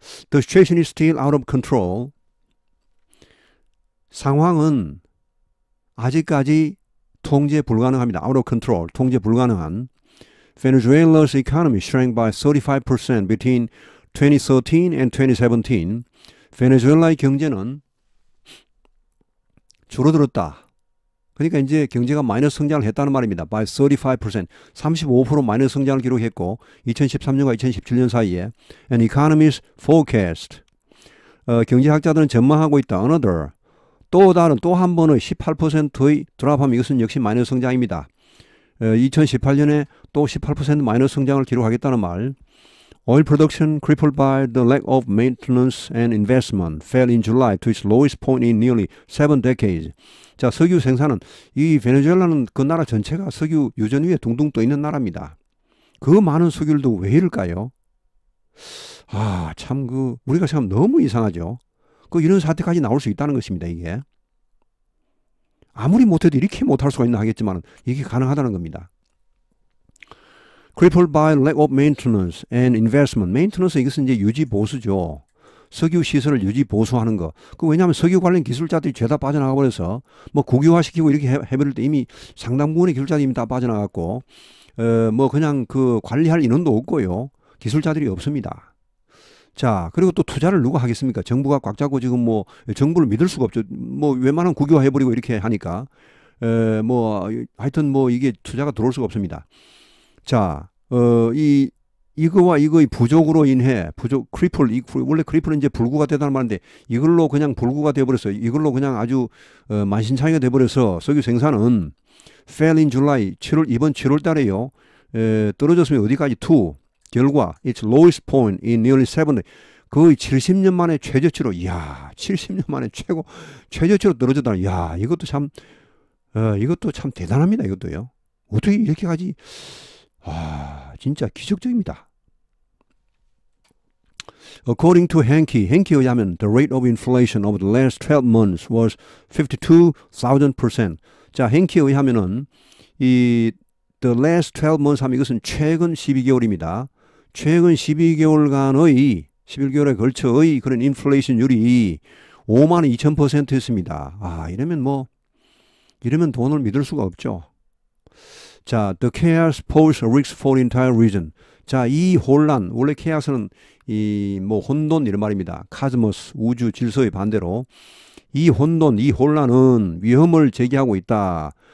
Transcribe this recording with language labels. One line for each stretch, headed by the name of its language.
English: The situation is still out of control.
Korean: 상황은 아직까지 통제 불가능합니다.
English: Out of control,
Korean: 통제 불가능한.
English: Venezuela's economy shrank by 35% between 2013 and 2017.
Korean: 베네수엘라의 경제는 줄어들었다. 그러니까 이제 경제가 마이너스 성장을 했다는 말입니다. By 35%, 35% 마이너스 성장을 기록했고 2013년과 2017년 사이에
English: an economist forecast.
Korean: 경제학자들은 전망하고 있다. Another, 또 한 번의 18%의 드랍하면 이것은 역시 마이너스 성장입니다. 2018년에 또 18% 마이너스 성장을 기록하겠다는 말.
English: Oil production crippled by the lack of maintenance and investment fell in July to its lowest point in nearly 7 decades.
Korean: 자, 석유 생산은 이 베네수엘라는 그 나라 전체가 석유 유전 위에 둥둥 떠 있는 나라입니다. 그 많은 석유들도 왜 이럴까요? 참 우리가 생각하면 너무 이상하죠. 이런 사태까지 나올 수 있다는 것입니다. 이게 아무리 못해도 이렇게 못할 수가 있나 하겠지만 이게 가능하다는 겁니다.
English: Crippled by lack of maintenance and investment. Maintenance
Korean: 이것은 이제 유지 보수죠. 석유 시설을 유지 보수하는 거. 그 왜냐하면 석유 관련 기술자들이 죄다 빠져나가 버려서 뭐 국유화시키고 이렇게 해버릴 때 이미 상당 부분의 기술자들이 이미 다 빠져나갔고 뭐 그냥 그 관리할 인원도 없고요. 기술자들이 없습니다. 자, 그리고 또 투자를 누가 하겠습니까? 정부가 꽉 잡고 지금 뭐 정부를 믿을 수가 없죠. 뭐 웬만하면 국유화 해버리고 이렇게 하니까 뭐 하여튼 뭐 이게 투자가 들어올 수가 없습니다. 자, 이거와 이거의 부족으로 인해 크리플, 원래 크리플은 이제 불구가 되다는 말인데 이걸로 그냥 불구가 되어버렸어요. 이걸로 그냥 아주 만신창이가 되어버려서 석유 생산은
English: fell in July,
Korean: 이번 7월 달에요. 떨어졌으면 어디까지? 결과
English: its lowest point in nearly 7
Korean: 거의 70년 만에 최저치로, 이야, 70년 만에 최저치로 떨어졌다. 이야, 이것도 참 대단합니다. 이것도요. 어떻게 이렇게까지, 진짜 기적적입니다.
English: According to Henke에 의하면 the rate of inflation over the last 12 months was 52,000%.
Korean: 자, Henke에 의하면은
English: the last 12 months
Korean: 하면 이것은 최근 12개월입니다. 최근 12개월간의 11개월에 걸쳐의 그런 인플레이션율이 52,000%였습니다. 이러면 돈을 믿을 수가 없죠.
English: 자, the chaos poses a risk for the entire region.
Korean: 자, 이 혼란, 원래 chaos는 혼돈 이런 말입니다. 카즈모스, 우주 질서의 반대로 이 혼란은 위험을 제기하고 있다.